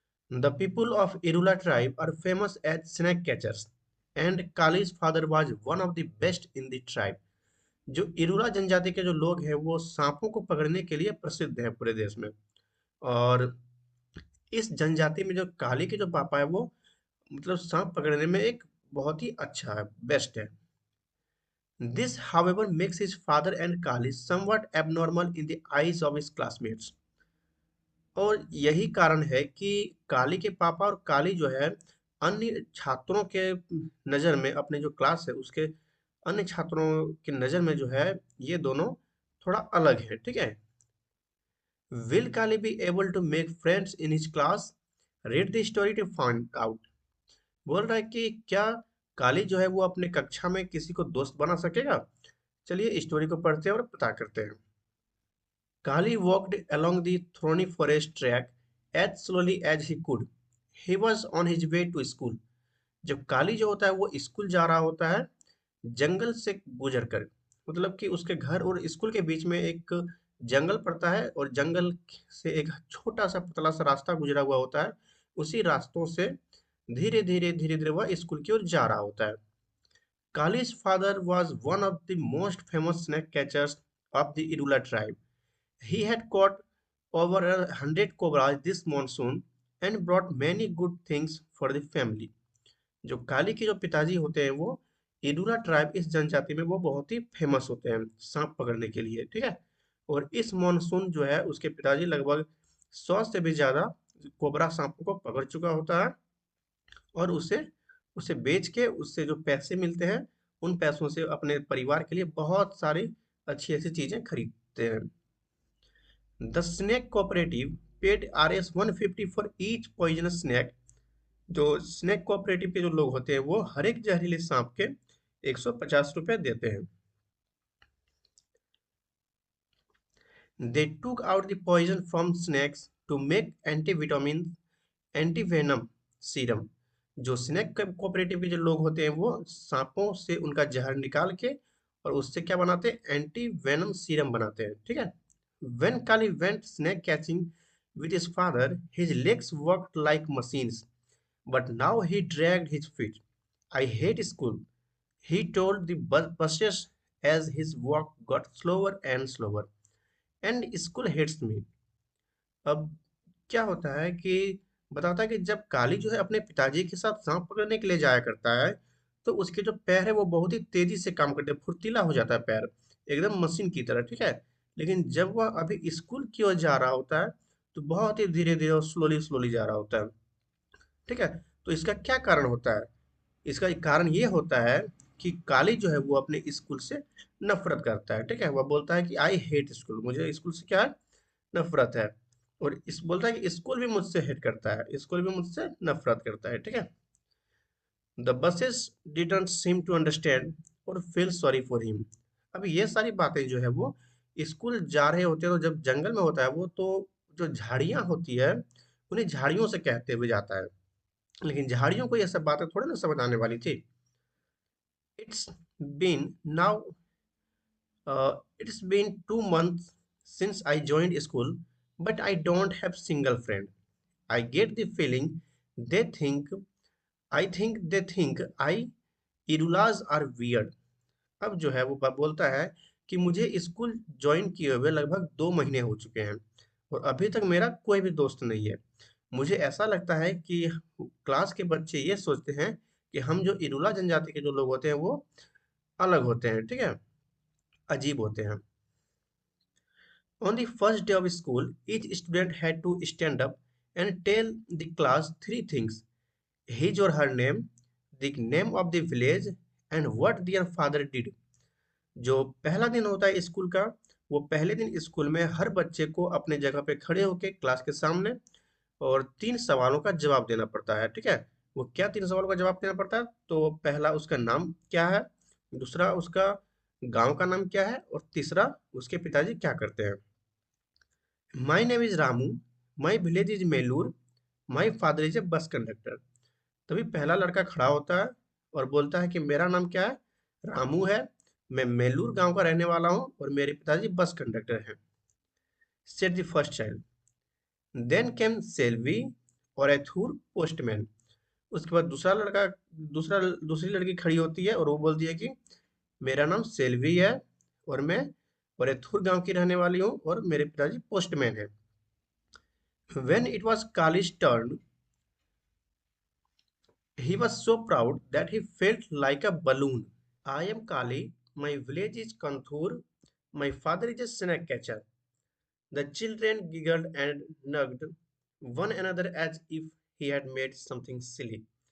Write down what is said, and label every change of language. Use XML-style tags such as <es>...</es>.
<en>The people of Irula tribe are famous as snake catchers and Kali's father was one of the best in the tribe.</en> <hi>जो इरुला जनजाति के जो लोग हैं वो सांपों को पकड़ने के लिए प्रसिद्ध है पूरे देश में। और इस जनजाति में जो काली के जो पापा है वो मतलब सांप पकड़ने में एक बहुत ही अच्छा है, बेस्ट है।</hi> <en>This, however, makes his father and Kali somewhat abnormal in the eyes of his classmates.</en> <hi>और यही कारण है कि काली के पापा और काली जो है अन्य छात्रों के नज़र में, अपने जो क्लास है उसके अन्य छात्रों की नज़र में जो है ये दोनों थोड़ा अलग है। ठीक है।</hi> <en>Will Kali be able to make friends in his class? Read the story to find out.</en> <hi>बोल रहा है कि क्या काली जो है वो अपने कक्षा में किसी को दोस्त बना सकेगा। चलिए स्टोरी को पढ़ते हैं और पता करते हैं।</hi> <en>Kali walked along the thorny forest track as slowly as he could. He was on his way to school.</en> <hi>जब काली जो होता है वो स्कूल जा रहा होता है जंगल से गुजर कर, मतलब कि उसके घर और स्कूल के बीच में एक जंगल पड़ता है और जंगल से एक छोटा सा पतला सा रास्ता गुजरा हुआ होता है। उसी रास्तों से धीरे धीरे वह स्कूल की ओर जा रहा होता है।</hi> <en>Kali's father was one of the most famous snake catchers of the Irula tribe. He had caught over 100 cobras this monsoon and brought many good things for the family.</en> <hi>जो काली के जो पिताजी होते हैं वो इडुला ट्राइब, इस जनजाति में वो बहुत ही फेमस होते हैं सांप पकड़ने के लिए। ठीक है। और इस मॉनसून जो है उसके पिताजी लगभग 100 से भी ज्यादा कोबरा सांपों को पकड़ चुका होता है और उसे उसे बेच के उससे जो पैसे मिलते हैं उन पैसों से अपने परिवार के लिए बहुत सारी अच्छी अच्छी चीजें खरीदते हैं।</hi> <en>The snake cooperative paid Rs 150 for each poisonous snake.</en> <hi>जो स्नेक कोऑपरेटिव के जो लोग होते हैं वो हर एक जहरीले सांप के 150 रुपए देते हैं।</hi> <en>They took out the poison from snakes to make antivitamin antivenom serum.</en> <hi>जो स्नेक कोऑपरेटिव के जो लोग होते हैं वो सांपों से उनका जहर निकाल के और उससे क्या बनाते हैं, एंटी वेनम सीरम बनाते हैं। ठीक है।</hi> <en>When Kali went snake catching with his father, his legs worked like machines, but now he dragged his feet. I hate school, he told the buses as his walk got slower and slower. And school hates me.</en> <hi>अब क्या होता है कि बताता है कि जब काली जो है अपने पिताजी के साथ सांप पकड़ने के लिए जाया करता है तो उसके जो पैर है वो बहुत ही तेजी से काम करते हैं, फुर्तीला हो जाता है पैर, एकदम मशीन की तरह। ठीक है। लेकिन जब वह अभी स्कूल की ओर जा रहा होता है तो बहुत ही धीरे धीरे और स्लोली स्लोली जा रहा होता है। ठीक है। तो इसका क्या कारण होता है, इसका एक कारण ये होता है कि काली जो है वो अपने स्कूल से नफरत करता है। ठीक है। वह बोलता है कि</hi> <en>I hate school,</en> <hi>मुझे स्कूल से क्या है, नफरत है। और इस बोलता है कि स्कूल भी मुझसे हेट करता है, स्कूल भी मुझसे नफरत करता है। ठीक है।</hi> <en>The buses didn't seem to understand और feel sorry for him.</en> <hi>अब ये सारी बातें जो है वो स्कूल जा रहे होते हैं तो जब जंगल में होता है वो तो जो झाड़ियां होती है उन्हें झाड़ियों से कहते हुए जाता है, लेकिन झाड़ियों को ये सब बातें थोड़ी ना समझ आने वाली थी।</hi> <en>It's been now it's been 2 months since I joined school, but I don't have single friend. I get the feeling they think I think they think I irulas are weird.</en> <hi>अब जो है वो बोलता है कि मुझे स्कूल ज्वाइन किए हुए लगभग 2 महीने हो चुके हैं और अभी तक मेरा कोई भी दोस्त नहीं है। मुझे ऐसा लगता है कि क्लास के बच्चे ये सोचते हैं कि हम जो इरूला जनजाति के जो लोग होते हैं वो अलग होते हैं, ठीक है, अजीब होते हैं।</hi> <en>On the first day of school, each student had to stand up and tell the class three things: his or her name, the name of the village, and what their father did.</en> <hi>जो पहला दिन होता है school का, वो पहले दिन school में हर बच्चे को अपने जगह पे खड़े होके क्लास के सामने और 3 सवालों का जवाब देना पड़ता है, ठीक है? वो क्या 3 सवालों का जवाब देना पड़ता है? तो पहला उसका नाम क्या है? दूसरा उसका गाँव का नाम क्या है? और तीसरा उसके पिताजी क्या करते हैं?</hi> <en>My name is Ramu, my village is Melur, my father is a bus conductor.</en> <hi>तभी पहला लड़का खड़ा होता है और बोलता है कि मेरा नाम क्या है? रामू है, मैं मेलूर गांव का रहने वाला हूँ और मेरे पिताजी बस कंडक्टर हैं।</hi> <en>Said the first child. Then came Selvi और Ethur postman.</en> <hi>उसके बाद दूसरी लड़की खड़ी होती है और वो बोलती है कि मेरा नाम सेल्वी है और मैं औरैथुर गांव की रहने वाली हूँ और मेरे पिताजी पोस्टमैन हैं।</hi> <en>When it was Kali's turn, he was so proud that he felt like a balloon. I am Kali, my village is Kanthur, my father is a snake catcher. The children giggled and nugged one another as if he had made something silly.</en>